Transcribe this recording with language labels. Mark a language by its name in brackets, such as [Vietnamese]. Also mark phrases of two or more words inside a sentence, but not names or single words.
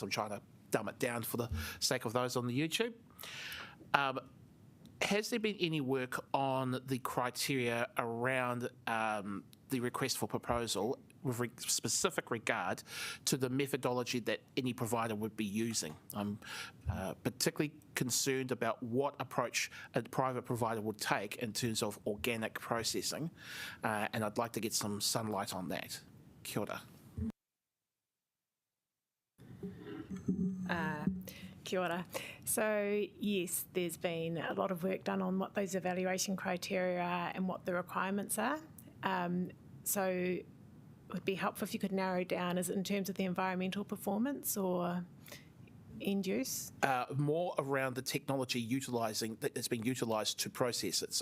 [English] I'm trying to dumb it down for the sake of those on the YouTube. Has there been any work on the criteria around the request for proposal with specific regard to the methodology that any provider would be using? I'm particularly concerned about what approach a private provider would take in terms of organic processing, and I'd like to get some sunlight on that. [Māori] Kia ora. Kia ora. [English] So yes, there's been a lot of work done on what those evaluation criteria are and what the requirements are. So it would be helpful if you could narrow down, is it in terms of the environmental performance or end use? More around the technology that's been utilised to process it.